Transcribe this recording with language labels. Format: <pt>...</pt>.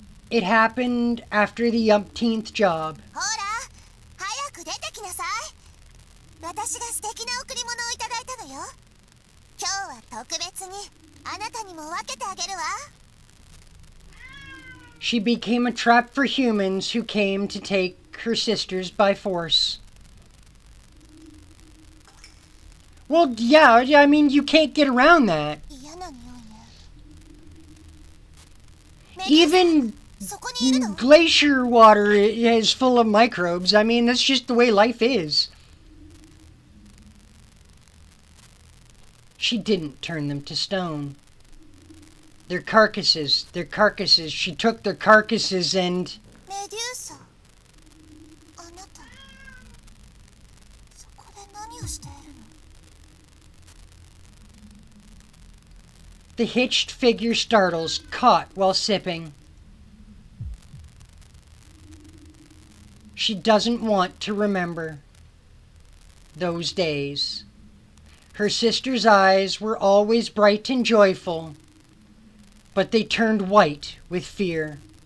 <en>It happened after the umpteenth job.</en> <ja>ほら、早く出てきなさい。私が素敵な贈り物をいただいたのよ。今日は特別にあなたにも分けてあげるわ。</ja> <en>She became a trap for humans who came to take her sisters by force. Well, yeah, I mean, you can't get around that.</en> <ja>嫌な匂いね。</ja> <en>Even</en> <ja>そこにいるの？</ja> <en>glacier water is full of microbes. I mean, that's just the way life is. She didn't turn them to stone. Their carcasses. She took their carcasses and...</en> <ja>メデューサ、あなた、そこで何をしているの？</ja> <en>The hitched figure startles, caught while sipping. She doesn't want to remember those days. Her sister's eyes were always bright and joyful, but they turned white with fear.</en>